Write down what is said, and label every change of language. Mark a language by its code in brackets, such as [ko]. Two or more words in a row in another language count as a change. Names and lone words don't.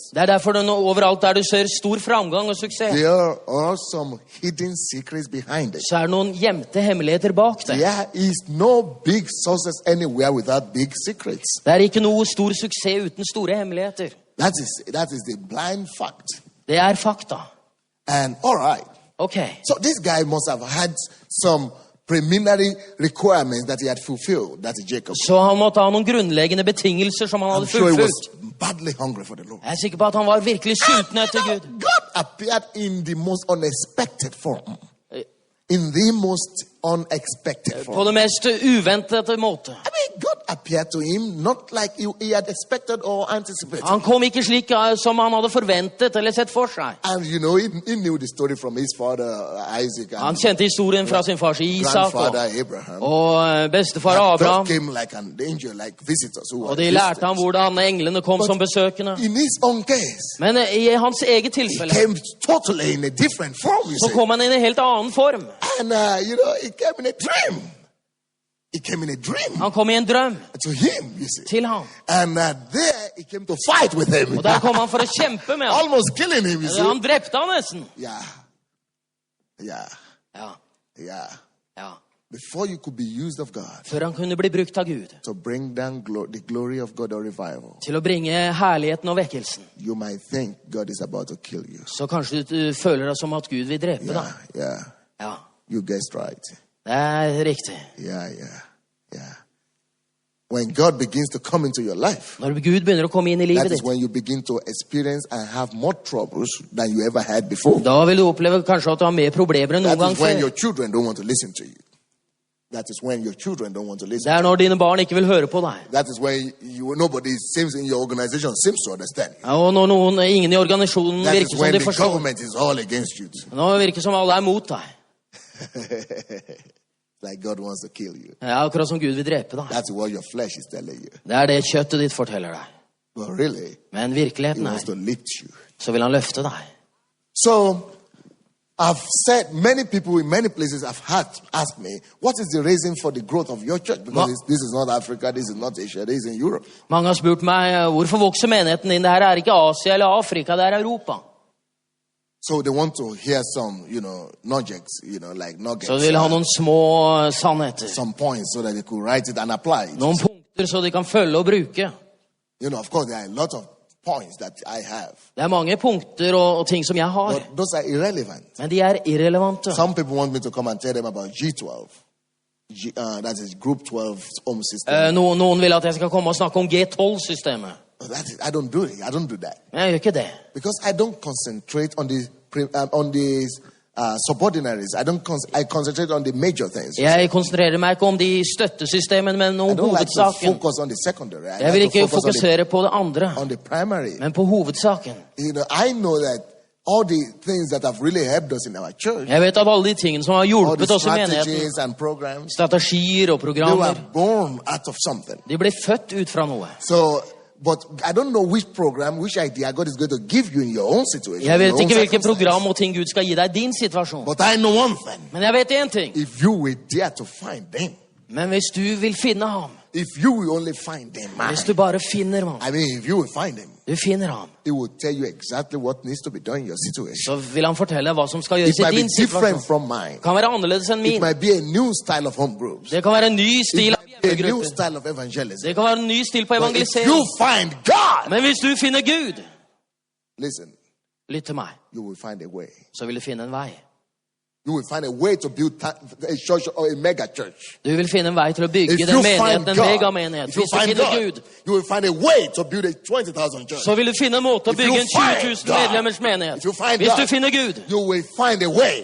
[no] Det er derfor overalt der du ser stor framgang og suksess, [en] there are some hidden secrets behind it. [no] så er det noen gjemte hemmeligheter bak det. [en] There is no big success anywhere without big secrets. [no] Det er ikke noe stor suksess uten store hemmeligheter. [en] That is the blind fact. [no] Det er fakta. [en] And all right. [no] Ok. [en] So this guy must have had some preliminary requirements that he had fulfilled. That is Jacob. [no] Så han måtte ha noen grunnleggende betingelser som han [en] I'm [no] hadde [en] sure he was [no] fullført. [en] badly hungry for the Lord. [no] Jeg er sikker på at han var virkelig sulten etter Gud. [en] God appeared in the most unexpected form. In the most unexpected [no] På [en] form. [no] det mest uventede måte. [en] I mean, God appeared to him not like he had expected or anticipated. [no] Han kom ikke slik som han hadde forventet eller sett for seg. [en] And he knew the story from his father Isaac [no] Han [en] and [no] kjente historien fra sin fars Isak [en] grandfather Abraham. [no] og bestefar [en] God [no] Abraham. [en] came like an angel, like visitors who [no] Og [en] were [no] de lærte ham [en] visitors. [no] hvordan englene kom som besøkende. [en] In his own case, [no] Men i hans eget [en] he [no] tilfelle [en] came totally in a different form, you [no] så [en] see. [no] kom han i en helt annen form. [en] And, he came in a dream. He came in a dream [no] Han kom i en drøm [en] to him, you see. [no] til ham. [en] And there he came to fight with him. [no] Og der kom han for å kjempe med ham. [en] Almost killing him, you see. [no] Han drepte ham nesten. [en] Yeah. Yeah. [no] Ja, [en] Yeah. [no] ja. [en] Before you could be used of God [no] Før han kunne bli brukt av Gud [en] to bring down the glory of God or revival, [no] til å bringe herligheten og vekkelsen, [en] you might think God is about to kill you. [no] så kanskje du føler deg som at Gud vil drepe [en] Yeah, [no] deg. [en] yeah. [no] Ja, [en] You guessed right. [no] det er riktig. [en] Yeah. When God begins to come into your life, [no] Når Gud begynner å komme inn i [en] that [no] livet [en] is [no] ditt, [en] when you begin to experience and have more troubles than you ever had before. [no] da vil du oppleve kanskje at du har mer problemer enn noen [en] That [no] gang [en] is when [no] før. [en] your children don't want to listen to you. That is when your children don't want to listen. [no] Det er når dine barn ikke vil høre på deg. [en] That is when nobody seems in your organization seems to understand you. [no] Ja, og når ingen i organisasjonen [en] That is [no] virker som [en] when [no] de [en] the [no] forstår. [en] government is all against you. [no] Nå virker det som alle er mot deg. [en] Like God wants to kill you. [no] Ja, akkurat som Gud vil drepe deg. [en] That's what your flesh is telling you. [no] Det er det kjøttet ditt forteller deg. [en] But really, [no] Men [en] He [no] virkeligheten [en] wants to [no] er, [en] lift you. [no] så vil han løfte deg. [en] So, I've said many people in many places have asked me, what is the reason for the growth of your church? Because this is not Africa, this is not Asia, this is in Europe. [no] Mange har spurt meg, hvorfor vokser menigheten din? Det her er ikke Asia eller Afrika, det er Europa. [en] So they want to hear some, nuggets, like nuggets. [no] Så de vil ha noen små sannheter. [en] Some points so that they could write it and apply it. [no] Noen punkter så de kan følge og bruke. [en] Of course, there are a lot of points that I have. [no] Det er mange punkter og ting som jeg har. [en] But those are irrelevant. [no] Men de er irrelevante. [en] Some people want me to come and tell them about G12. That is Group 12 home system. [no] Noen vil at jeg skal komme og snakke om G12-systemet. [en] I don't do it. I don't do that. [no] Men jeg gjør ikke det. [en] Because I don't concentrate on the subordinaries. I concentrate on the major things. [no] Jeg konsentrerer meg ikke om de støttesystemene, men [en] I [no] om [en] don't like to [no] hovedsaken. [en] focus on the secondary. [no] Jeg vil ikke fokusere på det andre, [en] on the primary. [no] men på hovedsaken. [en] I know that all the things that have really helped us in our church, [no] Jeg vet at alle de tingene som har [en] all [no] hjulpet [en] the [no] oss i menigheten, [en] strategies and programs, [no] strategier og [en] they [no] programmer, [en] were born out of something. [no] de ble født ut fra noe. [en] So, but I don't know which program, which idea God is going to give you in your own situation. [no] Jeg [en] your [no] vet [en] own [no] ikke hvilket [en] circumstance. [no] program og ting Gud skal gi deg i din situasjon. [en] But I know one thing. [no] Men jeg vet én ting. [en] If you will dare to find them, [no] Men hvis du vil finne ham, [en] If you will only find him, man. [no] Hvis du bare finner ham. [en] I mean, if you will find him, [no] Du finner ham. [en] he will tell you exactly what needs to be done in your situation. [no] Så vil han fortelle hva som skal [en] It [no] gjøres [en] might [no] i [en] be [no] din [en] different [no] situasjon. [en] from mine. [no] Det kan være annerledes enn [en] It [no] min. [en] might be a new style of home groups. [no] Det kan være en ny stil av [en] A new [no] hjemmegruppe. [en] style of evangelism. [no] Det kan være en ny stil på [en] But if [no] evangelisering. [en] you find God, [no] Men hvis du finner Gud, [en] listen, [no] lytt til meg, [en] you will find a way. [no] så vil du finne en vei. [en] You will find a way to build a church or a mega church. [no] Du vil finne en vei til å bygge [en] If [no] den [en] you find [no] menigheten, en [en] God, [no] megamenighet. [en] if you [no] Hvis du [en] find [no] finner [en] God, [no] Gud, [en] you will find a way to build a 20,000 church. [no] så vil du finne en måte å [en] If you [no] bygge en [en] find [no] 20 000 [en] God, [no] medlemmers menighet. [en] if you find [no] Hvis [en] God, [no] du finner Gud, [en] You will find a way